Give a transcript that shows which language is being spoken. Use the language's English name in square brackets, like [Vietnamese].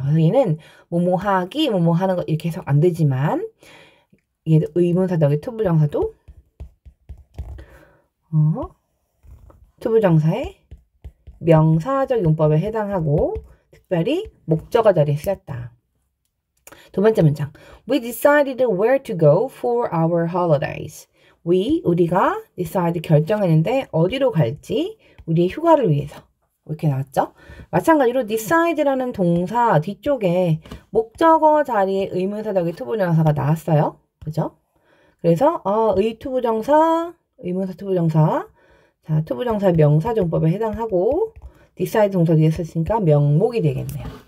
[Korean] 그래서 얘는 뭐뭐하기, 뭐뭐하는 거 이렇게 해석 안 되지만 얘도 의문사적인 투부정사도 투부정사의 명사적 용법에 해당하고 특별히 목적어 자리에 쓰였다. 두 번째 문장. [English] We decided where to go for our holidays. [Korean] 우리가 decide 결정했는데 어디로 갈지 우리의 휴가를 위해서. 이렇게 나왔죠? 마찬가지로 decide라는 동사 뒤쪽에 목적어 자리에 의문사적인 투부정사가 나왔어요. 그죠? 그래서 의투부정사, 의문사 투부정사 자, 투부정사 명사정법에 해당하고 decide 동사 뒤에 썼으니까 명목이 되겠네요.